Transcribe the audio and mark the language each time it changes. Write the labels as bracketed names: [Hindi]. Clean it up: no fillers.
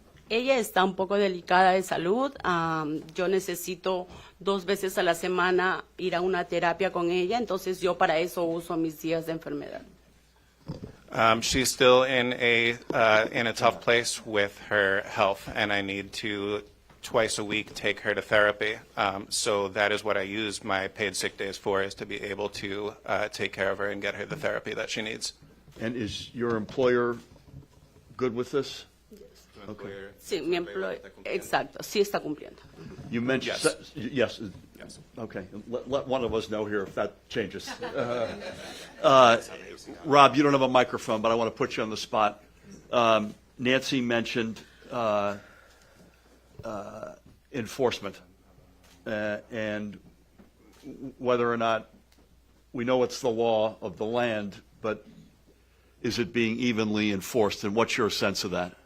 [Spanish] Ella está un poco delicada de salud. Yo necesito 2 veces a la semana ir a una terapia con ella, entonces yo para eso uso mis días de enfermedad. [English] She's still in a tough place with her health, and I need to twice a week take her to therapy. So that is what I use my paid sick days for, is to be able to take care of her and get her the therapy that she needs. And is your employer good with this? Okay. [Spanish] Sí, mi employer, exacto, sí está cumpliendo. [English] You mentioned, Yes. yes. Yes. Okay, let one of us know here if that changes. Rob, you don't have a microphone, but I want to put you on the spot. Nancy mentioned enforcement and whether or not we know it's the law of the land, but is it being evenly enforced, and what's your sense of that?